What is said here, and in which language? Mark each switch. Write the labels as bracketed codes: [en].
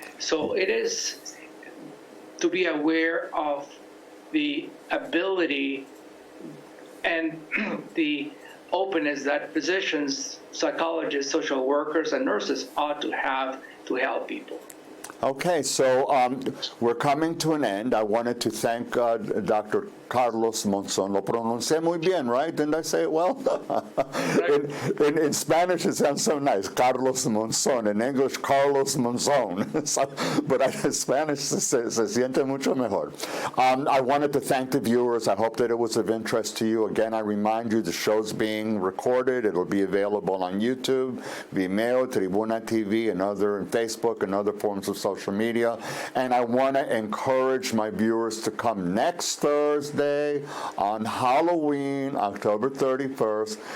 [en] So it is to be aware of the ability and the openness that physicians, psychologists, social workers, and nurses ought to have to help people. Okay, so we're coming to an end. I wanted to thank Dr. Carlos Monzon. [es] Lo pronuncié muy bien, [en] right? Didn't I say it well? in Spanish, it sounds so nice, Carlos Monzon. In English, Carlos Monzon. But in Spanish, [es] se siente mucho mejor. [en] I wanted to thank the viewers. I hope that it was of interest to you. Again, I remind you the show's being recorded. It'll be available on YouTube, Vimeo, Tribuna TV, and Facebook, and other forms of social media. And I want to encourage my viewers to come next Thursday on Halloween, October 31st.